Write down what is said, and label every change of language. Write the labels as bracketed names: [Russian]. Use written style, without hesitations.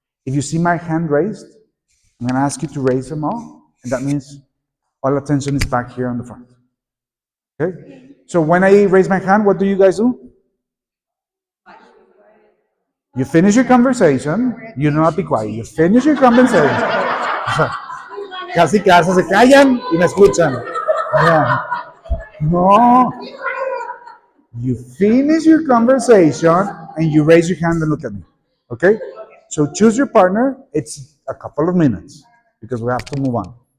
[English] If you see my hand raised, I'm going to ask you to raise them all. And that means all attention is back here on the front. Okay? So when I raise my hand, what do you guys do? You finish your conversation. You do not be quiet. You finish your conversation. [Spanish] Casi se callan y me escuchan. [English] Yeah. No. You finish your conversation and you raise your hand and look at me. Okay? So choose your partner. It's a couple of minutes because we have to move on.